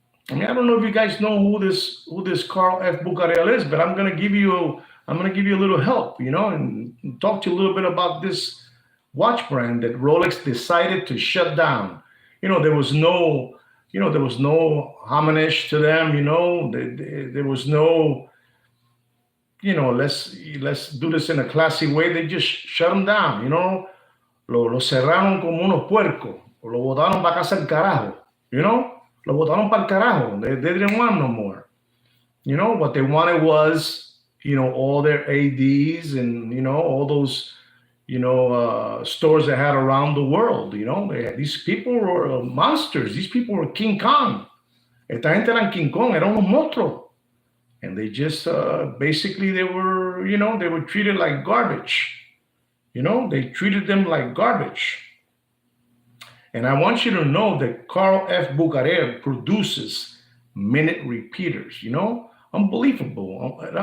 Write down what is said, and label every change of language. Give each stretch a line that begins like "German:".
English: I mean, I don't know if you guys know who this Carl F. Bucherer is, but I'm gonna give you a little help, and talk to you a little bit about this watch brand that Rolex decided to shut down. There was no homage to them. There was no, let's do this in a classy way. They just shut them down.
Spanish: Lo cerraron como unos puercos. Lo botaron para casa el carajo. Lo botaron para el carajo.
English: They didn't want no more. What they wanted was, all their ADs and, all those, stores they had around the world. These people were monsters. These people were King Kong.
Spanish: Esta gente eran King Kong, eran unos monstruos.
English: And they just, basically they were treated like garbage. They treated them like garbage. And I want you to know that Carl F. Bucherer produces minute repeaters, unbelievable.